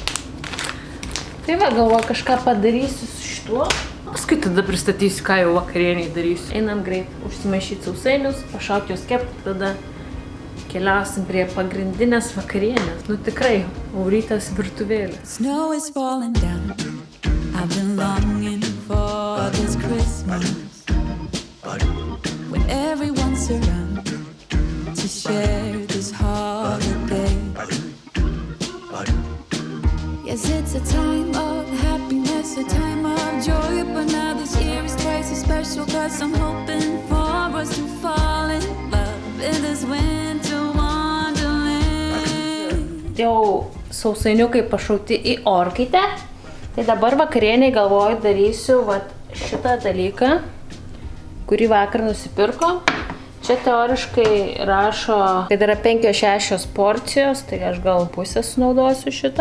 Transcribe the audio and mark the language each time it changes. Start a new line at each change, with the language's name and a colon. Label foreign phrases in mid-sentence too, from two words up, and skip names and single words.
Lithuanian: Tai va, galvoju, kažką padarysiu su šituo. Paskui tada pristatysiu, ką jau vakarieniai darysiu. Einam greit užsimaišyti sausainius, pašaukti juos kepti, tada keliausim prie pagrindinės vakarienės. Nu tikrai, Aurytės virtuvėlė.
English: Snow is falling down. I've been longing for this Christmas when everyone's around to share this holiday. Yes, it's a time of happiness, a time of joy, but now this year is twice as special, 'cause I'm hoping for us to fall in love in this winter wonderland.
Lithuanian: Jau sausainiukai pašauti į orkaitę. Tai dabar vakarieniai galvoju darysiu šitą dalyką, kurį vakar nusipirko. Čia teoriškai rašo, kad yra 5-6 porcijos, tai aš gal pusę sunaudosiu šitą.